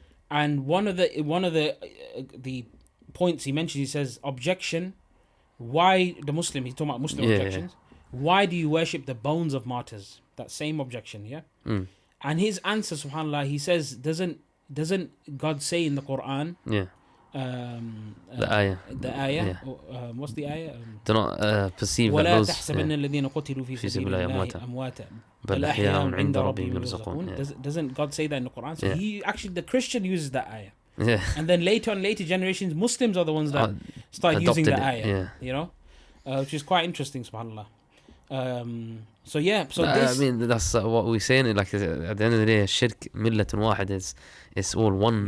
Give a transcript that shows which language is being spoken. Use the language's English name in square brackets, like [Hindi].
[English] And one of the points he mentions, he says, objection, why the Muslim, he's talking about Muslim objections, why do you worship the bones of martyrs? That same objection, And his answer, subhanAllah, he says, doesn't God say in the Quran, the ayah, what's the ayah? Do not perceive that those [Arabic] تحسبن الذين قتلوا في سبيل الله أمواتا بل أحياء عند ربهم يرزقون. [English] Doesn't God say that in the Quran? So he actually, the Christian uses that ayah. And then later generations, Muslims are the ones that start using the ayah. Which is quite interesting, subhanAllah. So yeah, so I this mean, that's what we're saying. Like at the end of the day, shirk millatun wahid is it's all one